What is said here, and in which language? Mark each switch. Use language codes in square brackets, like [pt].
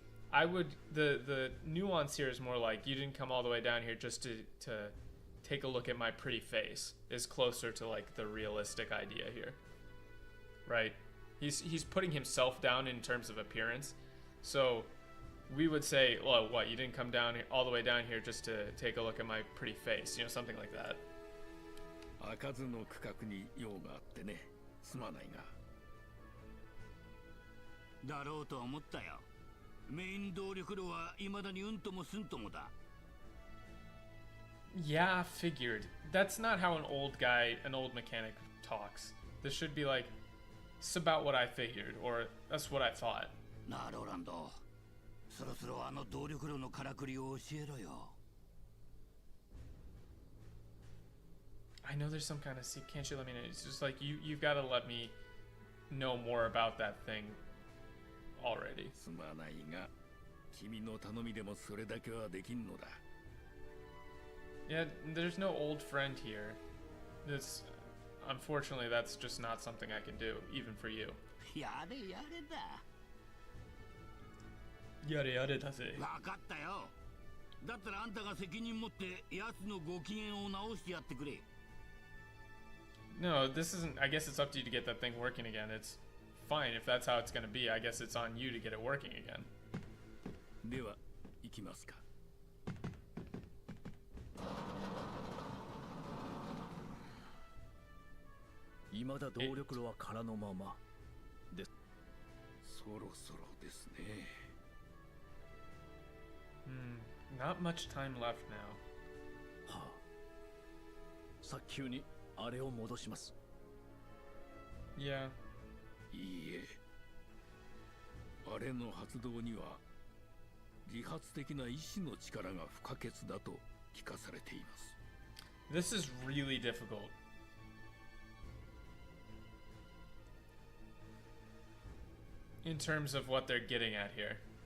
[en] I would the nuance here is more like you didn't come all the way down here just to take a look at my pretty face is closer to like the realistic idea here, right? He's putting himself down in terms of appearance, so we would say, well, what, you didn't come down all the way down here just to take a look at my pretty face, you know, something like that. [ja] 開かずの区画に用があってね、すまないが。だろうと思ったよ。メイン動力炉は未だにうんともすんともだ。 [en] Yeah, figured. That's not how an old mechanic talks. This should be like, it's about what I figured, or that's what I thought. [ja] なあ、ローランド。そろそろあの動力炉のからくりを教えろよ。 [en] I know there's some kind of secret. Can't you let me know? It's just like you've got to let me know more about that thing already. [ja] すまないが、君の頼みでもそれだけはできんのだ。 [en] Yeah, there's no old friend here. Unfortunately, that's just not something I can do, even for you. [ja] やれやれだ。やれやれだぜ。わかったよ。だったらあんたが責任持って奴のご機嫌を直してやってくれ。 [en] No, this isn't. I guess it's up to you to get that thing working again. It's fine if that's how it's going to be. I guess it's on you to get it working again. [ja] では、行きますか。未だ動力炉は空のままです。そろそろですね。 [en] Not much time left now. [ja] はあ、早急にあれを戻します。 [en] Yeah. [ja] いいえ。あれの発動には自発的な意志の力が不可欠だと聞かされています。 [en] This is really difficult. In terms of what they're getting at here.